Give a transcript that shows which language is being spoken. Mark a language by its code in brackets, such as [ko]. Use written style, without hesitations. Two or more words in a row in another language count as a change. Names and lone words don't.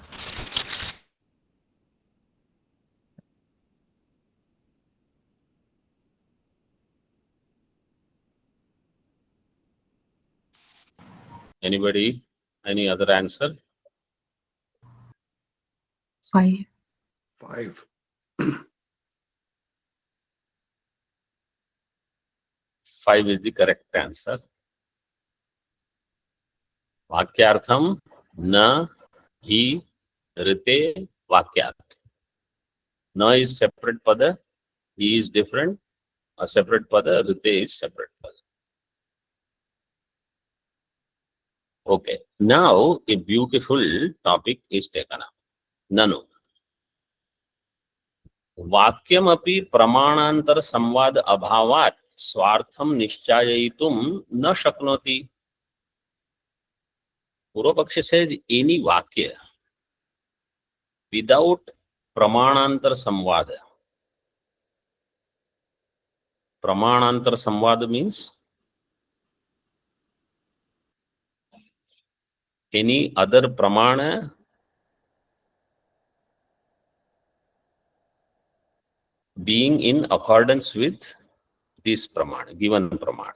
[en] Anybody? Any other answer? 5 5. 5 is the correct answer. [sa] वाक्यार्थं न हि ऋते वाक्यात्. [en] Na is separate pada, he is different. A separate pada, rite is separate pada. Okay, now a beautiful topic is taken up. Nanu. [sa] वाक्यम अपि प्रमाणांतर संवाद अभावात् स्वार्थम निश्चयितुम न शक्नोति. पूर्वपक्ष [en] says any vakya without [sa] प्रमाणान्तर संवाद. प्रमाणान्तर संवाद [en] means any other pramana being in accordance with this pramana, given pramana.